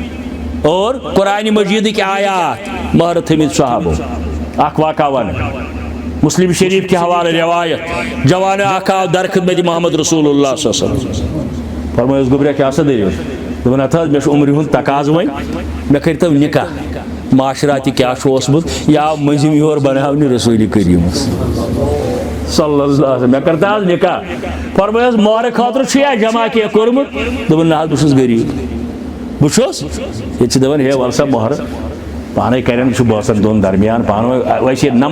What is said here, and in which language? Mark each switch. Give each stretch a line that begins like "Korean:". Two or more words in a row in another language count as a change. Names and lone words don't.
Kashmiri: اور قرآن مجیدٕکۍ آیات مہر تھٲمٕتۍ صحابو اکھ واقعہ وَنہٕ
Urdu: مسلم شریف کے حوالے
Kashmiri: روایت جوان اکھ آو در خدمت محمد رسول اللہ
Arabic: صلی اللہ علیہ وسلم
Kashmiri: فرمٲیِس گوٚبرا کیٛاہ سا دٔلیٖل دوٚپُن ہَتھ حظ مےٚ چھُ عمرِ ہُنٛد تقاضہٕ وۄنۍ مےٚ کٔرۍتو نکاح معاشراتہِ کیٛاہ چھُ اوسمُت یہِ آو مٔنٛزِم یور بناونہِ رسوٗلِ کریٖمس
Arabic: صلی اللہ علیہ وسلم
Kashmiri: مےٚ کٔرۍتو حظ نکاح فرمٲیِس مہرٕ خٲطرٕ چھُ یا جمع کینٛہہ کوٚرمُت دوٚپُن نہ حظ بہٕ چھُس غریٖب بہٕ چھُس ییٚتہِ چھِ دپان ہے وَل سا مہرٕ پانے کرن چھُ باسان دۄن درمیان پانہٕ ؤنۍ ویسے